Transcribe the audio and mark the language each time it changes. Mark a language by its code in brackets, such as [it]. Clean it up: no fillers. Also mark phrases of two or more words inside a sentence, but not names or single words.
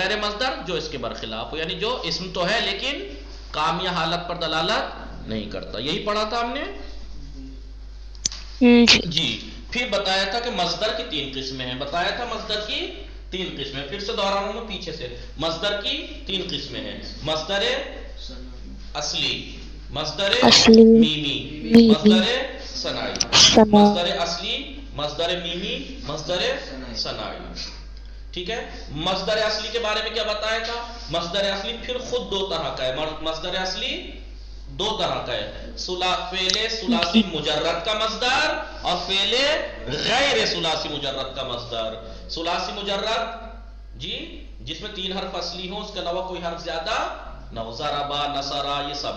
[ur] غیر مصدر جو اس کے برخلاف ہو، یعنی جو اسم تو ہے لیکن کام یا حالت پر دلالت نہیں کرتا. یہی پڑھا تھا ہم نے جی. پھر بتایا تھا کہ مصدر کی 3 قسمیں ہیں. بتایا تھا مصدر کی 3 قسمیں. پھر سے دہرانا ہوں پیچھے سے. مصدر کی 3 قسمیں ہیں: مصدر اصلی، مصدر میمی، مصدر صناعی. مصدر اصلی، مصدر میمی، مصدر صناعی. ٹھیک ہے. مصدر اصلی کے بارے میں کیا بتایا تھا؟ مصدر اصلی پھر خود 2 طرح کا ہے. مصدر اصلی 2 طرح کا ہے: فعل ثلاثی مجرد کا مصدر اور فعل غیر ثلاثی مجرد کا مصدر. ثلاثی مجرد جی جس میں 3 حرف اصلی ہوں، اس کے علاوہ کوئی حرف زیادہ نہ ہو، [ar] ضربا نصرا [ur] یہ سب.